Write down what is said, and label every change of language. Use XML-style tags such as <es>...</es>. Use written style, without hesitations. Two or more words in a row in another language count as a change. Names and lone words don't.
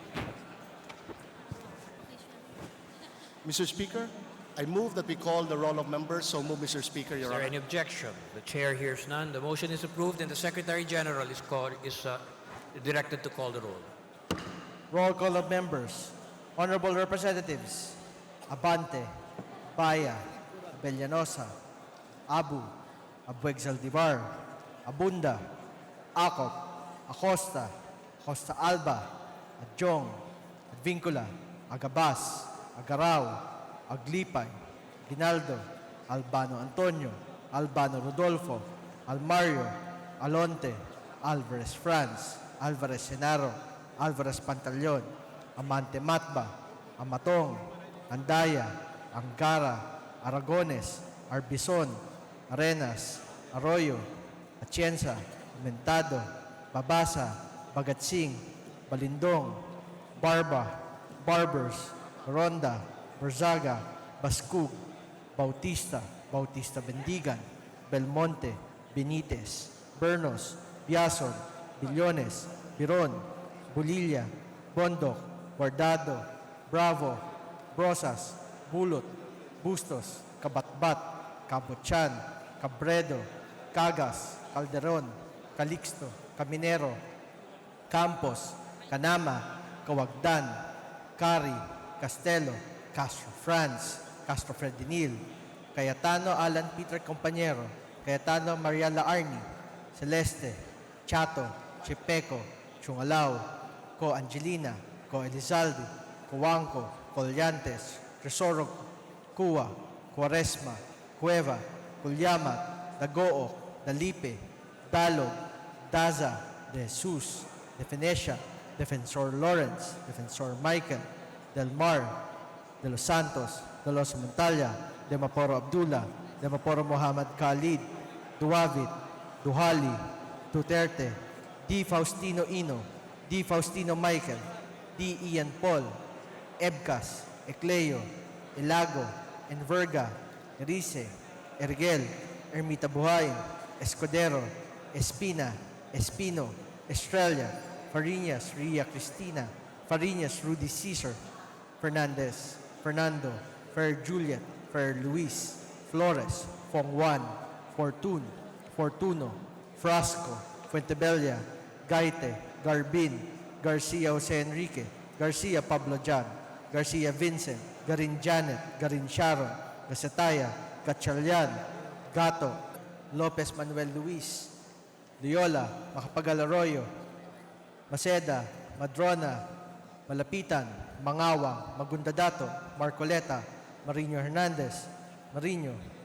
<en>Mr. Speaker, I move that we call the roll of members. So move, Mr. Speaker, Is Your there Honor. any objection? The Chair hears none. The motion is approved and the Secretary General is directed to call the roll. Roll call of members. Honorable Representatives Abante, Baya, Abellanosa, Abu, Abueg Zaldivar, Abunda, Acop, Acosta, Costa Alba, Adjong, Advincula, Agabas, Agaraw, Aglipay, Ginaldo, Albano Antonio, Albano Rodolfo, Almario, Alonte, Alvarez Franz, Alvarez Senaro, Alvarez Pantaleon, Amante Matba, Amatong, Andaya, Angara, Aragones, Arbison, Arenas, Arroyo, Atienza, Mentado, Babasa, Bagatsing, Balindong, Barba, Barbers, Ronda, Berzaga, Bascug, Bautista, Bautista Bendigan, Belmonte, Benitez, Bernos, Biason, Billones, Biron, Bulilla, Bondok, Guardado, Bravo, Brosas, Bulot, Bustos, Kabatbat, Kabutchan, Cabredo, Cagas, Calderon, Calixto, Caminero, Campos, Canama, Kawagdan, Cari, Castelo, Castro Franz, Castro Fredinil, Cayetano Alan Peter Compañero, Cayetano Maria Laarni, Celeste, Chato, Chipeco, Chungalao, Co Angelina, Co Elizalde, Coanco, Collantes, Resorog, Cua, Cuaresma, Cueva, Culyamat, Dagoo, Dalipe, Dalog, Daza, De Jesus, De Venecia, Defensor Lawrence, Defensor Michael, Del Mar, De Los Santos, De Los Montalla, De Maporo Abdullah, De Maporo Muhammad Khalid, Duavit, Duhali, Duterte, D. Faustino Ino, D. Faustino Michael, D. Ian Paul, Ebcas, Ecleo, Ilago, Enverga, Erice, Ergel, Ermita Buhayin, Escudero, Espina, Espino, Estrella, Fariñas, Ria Cristina, Fariñas, Rudy Cesar, Fernandez, Fernando, Fer Juliet, Fer Luis, Flores, Fong Juan, Fortune, Fortuno, Frasco, Fuentebella, Gaite, Garbin, Garcia Jose Enrique, Garcia Pablo Jan, Garcia Vincent, Garin Janet, Garin Sharon, Gasataya, Gatchalian, Gato, Lopez Manuel Luis, Loyola, Macapagal Arroyo, Maceda, Madrona, Malapitan, Mangawang, Magundadato, Marcoleta, Marino Hernandez, Marino,</en>